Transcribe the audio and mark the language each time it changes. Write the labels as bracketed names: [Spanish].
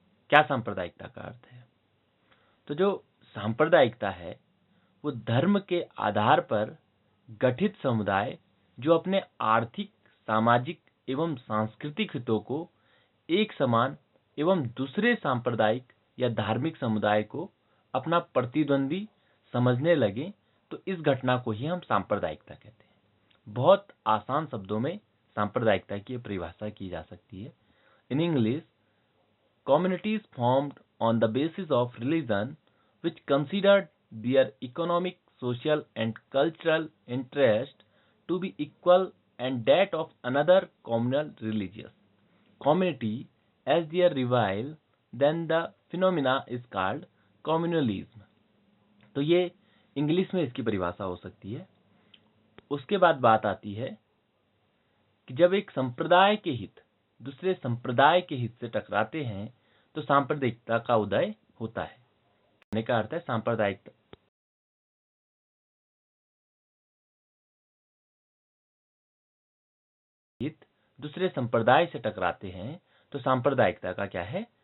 [Hindi] क्या सांप्रदायिकता का अर्थ है? तो जो सांप्रदायिकता है वो धर्म के आधार पर गठित समुदाय जो अपने आर्थिक, सामाजिक एवं सांस्कृतिक हितों को एक समान एवं दूसरे सांप्रदायिक या धार्मिक समुदाय को अपना प्रतिद्वंदी समझने लगे, तो इस घटना को ही हम सांप्रदायिकता कहते हैं। बहुत आसान शब्दों में सांप्रदायिकता की परिभाषा की जा सकती है। In English, [English] communities formed on the basis of religion which considered their economic, social and cultural interest to be equal and that of another communal religious community as their rival, then the phenomena is called communalism। [Hindi] तो ये English में इसकी परिभाषा हो सकती है। उसके बाद बात आती है कि जब एक संप्रदाय के हित दूसरे संप्रदाय के हित से टकराते हैं तो सांप्रदायिकता का उदय होता है। कहने का अर्थ है सांप्रदायिकता हित दूसरे संप्रदाय से टकराते हैं तो सांप्रदायिकता का क्या है?